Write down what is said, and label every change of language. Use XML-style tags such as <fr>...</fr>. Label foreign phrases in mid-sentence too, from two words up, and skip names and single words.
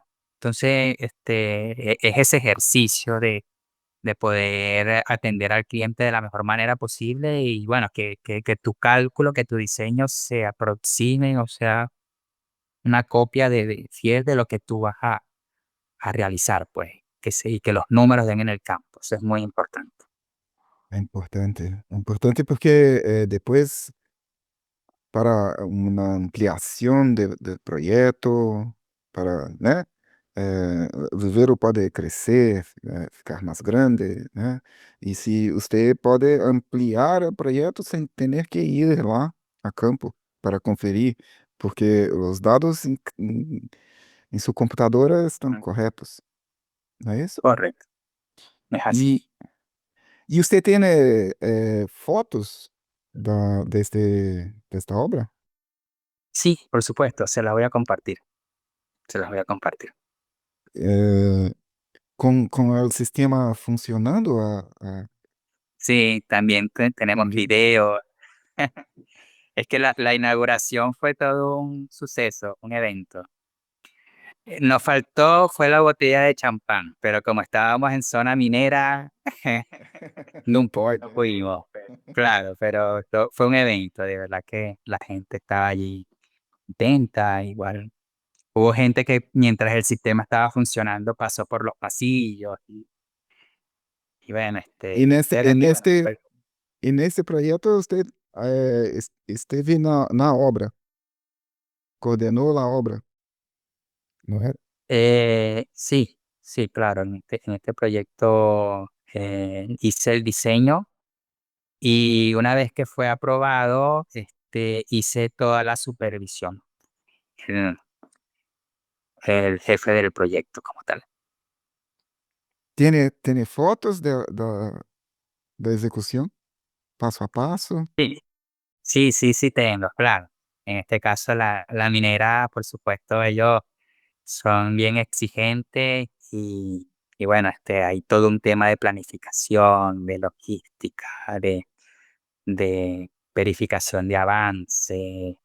<es>Entonces, es ese ejercicio de poder atender al cliente de la mejor manera posible y bueno, que tu cálculo, que tu diseño se aproxime o sea una copia fiel de lo que tú vas a realizar, pues, y que los números den en el campo. Eso es muy importante.</es> <pt>É importante porque depois para uma ampliação do projeto, para, né? O viveiro pode crescer, ficar mais grande, né? E se você pode ampliar o projeto sem ter que ir lá a campo para conferir, porque os dados em seu computador estão Mm, corretos, não é isso?</pt> <es>correcto, es así.</es> <pt>E, e você tem fotos desta obra?</pt> <es>Sí, por supuesto, se las voy a compartir, se las voy a compartir.</es> <pt>Eh, com o sistema funcionando</pt> <es>Sí, también tenemos</es> <pt>ali.</pt> <es>video. Es que la inauguración fue todo un suceso, un evento. Nos faltó fue la botella de champán, pero como estábamos en zona minera,</es> <pt>Não</pt> <es>no</es> <pt>pode, né?</pt> <es>pudimos. Claro, pero fue un evento, de verdad que la gente estaba allí contenta, igual. Hubo gente que mientras el sistema estaba funcionando pasó por los pasillos y bueno,</es> <pt>E nesse,</pt> <es>de</es> <pt>e</pt> <es>verdad que bueno,</es> <pt>neste, e nesse projeto você esteve na obra, coordenou a obra, não é?</pt> <es>sí, sí, claro, en este proyecto hice el diseño y una vez que fue aprobado, hice toda la supervisión, el, el jefe del proyecto como tal.</es> <pt>Tem fotos da execução, passo a passo?</pt> <es>Sí, sí tengo, claro. En este caso la minera, por supuesto, ellos son bien exigentes y bueno, hay todo un tema de planificación, de logística, de verificación de avance.</es>